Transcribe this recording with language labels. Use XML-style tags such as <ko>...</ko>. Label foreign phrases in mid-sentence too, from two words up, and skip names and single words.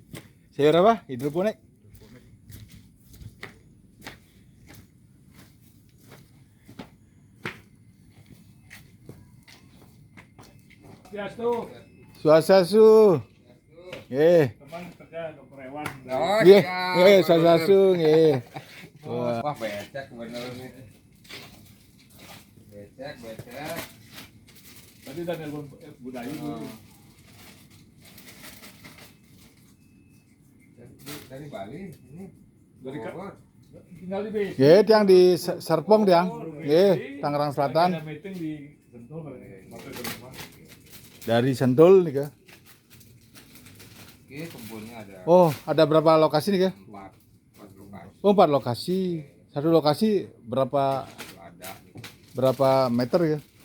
<id>Sayur apa? Hidroponik. Swastiastu. Teman kerja dokter hewan. Oh,</id> <ban>Nggih,</ban> <id>siap.</id> <ban>nggih, Swastiastu nggih.</ban> <id>Wah, becek bener nih. Becek. Tadi udah nelpon Budayu dulu. Dari Bali ini. Dari Bogor. tinggal di base.</id> <ban>Nggih, tiang di Serpong tiang.</ban> <id>Nggih, Tangerang Selatan. Ada meeting di Sentul maksud ke rumah. Dari Sentul nih ke. Oke, kebunnya ada Oh, ada berapa lokasi nih ke? 4 lokasi. Oh, 4 lokasi. Satu lokasi berapa Ada gitu. berapa meter ya?</id>